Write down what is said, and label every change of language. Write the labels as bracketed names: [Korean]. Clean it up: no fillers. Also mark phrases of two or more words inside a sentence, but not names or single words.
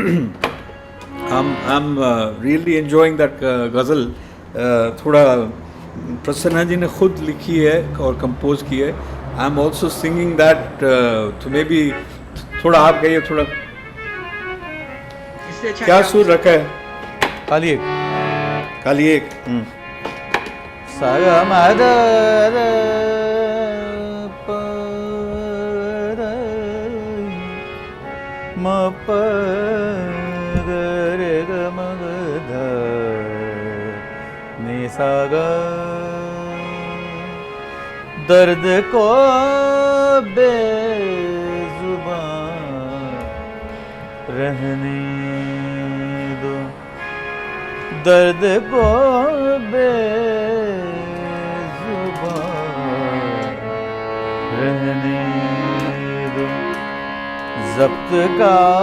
[English] I am really enjoying that ghazal. [Hindi] थोड़ा प्रसन्ना जी ने खुद लिखी है और कंपोज की है। [English] I am also singing that, तो maybe [Hindi] थोड़ा आप गाइए, थोड़ा इससे अच्छा क्या सुर रखा है? खाली एक खाली एक। सागा मादर म प ग रे ग म ग ध नि सा ग। दर्द को बेजुबान रहने दो, दर्द को बेजुबान रहने दो, ज़ब्त का